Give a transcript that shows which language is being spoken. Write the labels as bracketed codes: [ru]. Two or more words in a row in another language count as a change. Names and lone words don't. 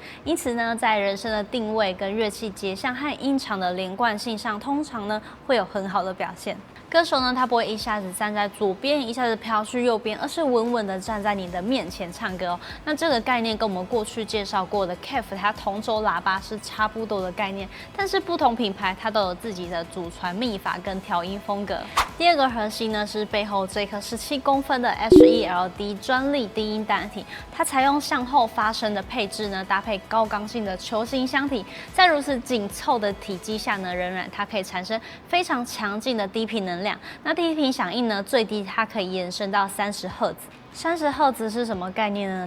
[zh] 因此呢，在人聲的定位跟樂器結像和音場的連貫性上，通常呢會有很好的表現。歌手呢，他不會一下子站在左邊，一下子飄去右邊，而是穩穩的站在你的面前唱歌哦。那這個概念跟我們過去介紹過的 KEF 它同軸喇叭是差不多的概念，但是不同品牌它都有自己的祖傳秘法跟調音風格。第二個核心呢是背後這顆17公分的 HELD 專利低音單體，它採用向後發聲的配置呢，搭配高剛性的球形箱體，在如此緊湊的體積下呢，仍然它可以產生非常強勁的低頻能量。那低頻響應呢，最低它可以延伸到30赫茲。30赫茲是什麼概念呢？